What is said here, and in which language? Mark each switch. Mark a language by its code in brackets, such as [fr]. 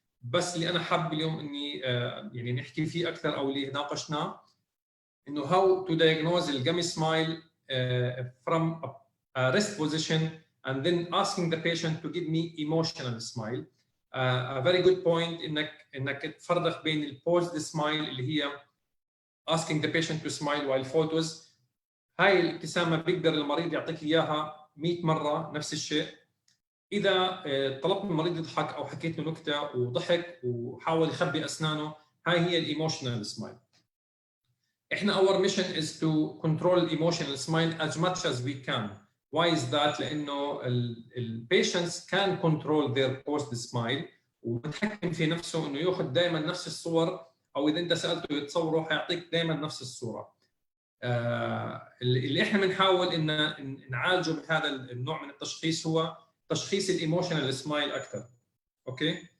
[ar] بس اللي أنا حاب اليوم إني يعني نحكي فيه أكثر أو اللي ناقشناه إنه [en] how to diagnose the gummy smile from a rest position and then asking the patient to give me emotional smile. A very good point [ar] إنك تفرق بين البوست سمايل اللي هي [en] asking the patient to smile while photos. [ar] هاي الابتسامة بيقدر المريض يعطيك إياها 100 مرة نفس الشيء. إذا طلبت من المريض يضحك أو حكيت له نكتة وضحك وحاول يخبي أسنانه، هاي هي الإيموشنال سمايل. [en] إحنا our mission is to control emotional smile as much as we can. Why is that? لأنه patients can control their post smile [ar] ومتحكم في نفسه انه ياخذ دائما نفس الصور، او اذا انت سالته يتصوره حيعطيك دائما نفس الصوره. اللي احنا بنحاول ان نعالجه بهذا النوع من التشخيص هو تشخيص الايموشنال سمايل اكثر. اوكي.